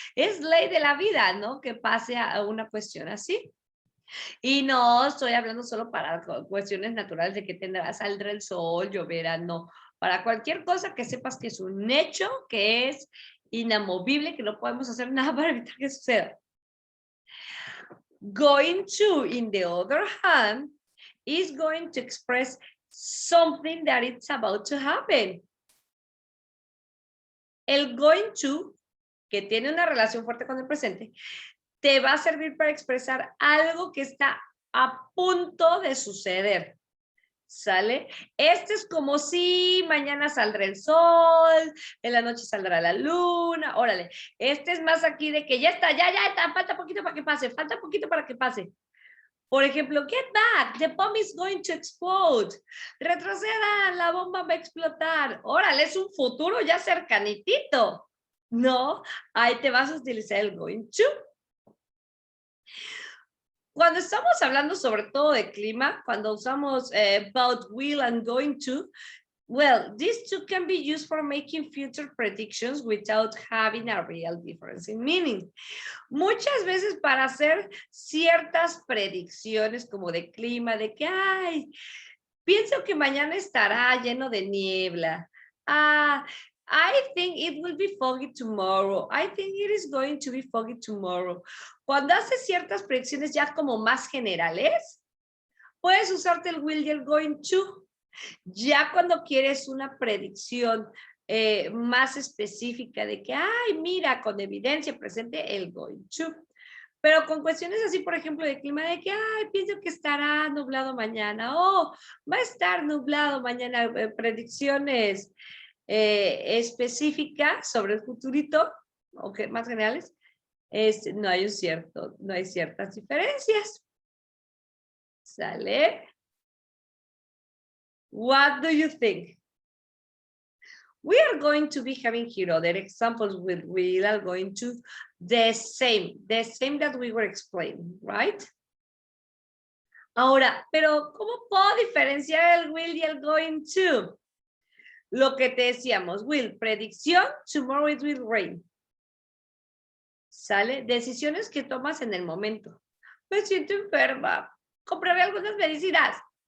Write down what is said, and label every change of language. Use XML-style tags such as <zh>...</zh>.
<es>Es ley de la vida, ¿no? Que pase a una cuestión así. Y no estoy hablando solo para cuestiones naturales de que saldrá el sol, lloverá, no. Para cualquier cosa que sepas que es un hecho, que es inamovible, que no podemos hacer nada para evitar que suceda.</es> <en>Going to, in the other hand, is going to express something that it's about to happen.</en> <es>El going to, que tiene una relación fuerte con el presente, te va a servir para expresar algo que está a punto de suceder. ¿Sale? Es como si mañana saldrá el sol, en la noche saldrá la luna, órale. Es más aquí de que ya está, falta poquito para que pase, falta poquito para que pase. Por ejemplo,</es> <en>get back, the bomb is going to explode.</en> <es>Retroceda, la bomba va a explotar. Órale, es un futuro ya cercanitito. No, ahí te vas a utilizar el going to. Cuando estamos hablando sobre todo de clima, cuando usamos</es> <en>about, will, and going to, well, these two can be used for making future predictions without having a real difference in meaning.</en> <es>Muchas veces para hacer ciertas predicciones como de clima, de que, pienso que mañana estará lleno de niebla.</es> <en>I think it will be foggy tomorrow. I think it is going to be foggy tomorrow.</en> <es>Cuando haces ciertas predicciones ya como más generales, puedes usarte el will y el going to. Ya cuando quieres una predicción más específica de que, mira, con evidencia presente, el going to. Pero con cuestiones así, por ejemplo, de clima, de que, pienso que estará nublado mañana, va a estar nublado mañana, predicciones específicas sobre el futurito, o que más generales, no hay ciertas diferencias.</es> <en>¿Sale? What do you think? We are going to be having here other examples with will are going to the same that we were explaining, right?</en> <es>Ahora, pero ¿cómo puedo diferenciar el will y el going to? Lo que te decíamos, will, predicción,</es> <en>tomorrow it will rain.</en> <es>¿Sale? Decisiones que tomas en el momento. Me siento enferma, compraré algunas medicinas.</es>